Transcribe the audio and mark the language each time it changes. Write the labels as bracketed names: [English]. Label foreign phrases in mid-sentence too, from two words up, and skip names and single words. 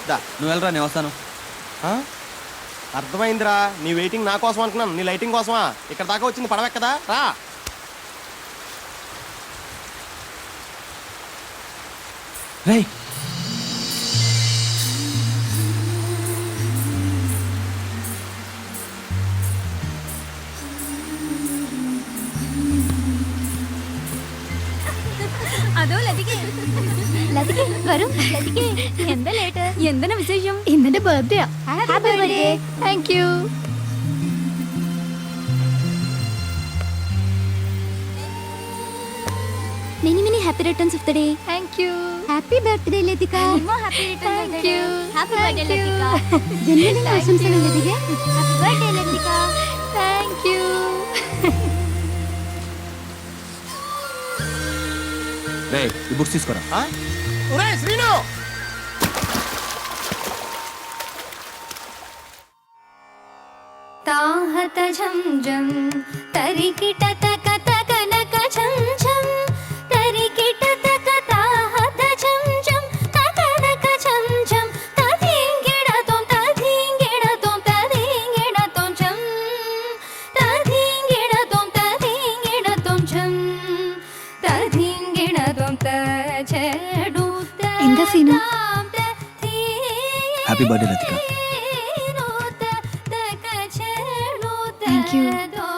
[Telugu] దా. నువ్వు వెళ్ళరా, నేను వస్తాను. ఆ? అర్థమైందిరా, నీ వెయిటింగ్ నా కోసం అనుకున్నాను, నీ లైటింగ్ కోసమా? ఇక్కడ దాకా వచ్చింది పడవెక్కదా? రా. రేయ్, [Malayalam] അതോ ലതികേ ലതികേ വരൂ. ലതികേ എന്താ ലേറ്റ്? എന്താണ് വിശേഷം? ഇന്നെന്റെ ബർത്ത്ഡേ. [English] happy birthday. thank you. Many many happy returns of the day. thank you. Happy birthday Latika. happy returns of the day. Happy birthday Latika. [Malayalam] ജന്മദിന ആശംസകൾ ലതിക. [English] Happy birthday Latika. thank you. [Telugu] రేయ్, ఈ బుక్స్ తీసుకోరా. ఆ? ఒరేయ్ శ్రీను, తాహత ఝం ఝం తరికిట తక తక నక ఝం ఝం తరికిట తక తాహత ఝం ఝం తక నక ఝం ఝం తదింగిడ తోం తదింగిడ తోం తదింగిడ తోం ఝం తదింగిడ తోం తదింగిడ తోం ఝం తదింగిడ తోం తజడు. [Malayalam] എന്താ സീനു? [English] happy birthday లతిక. Thank you.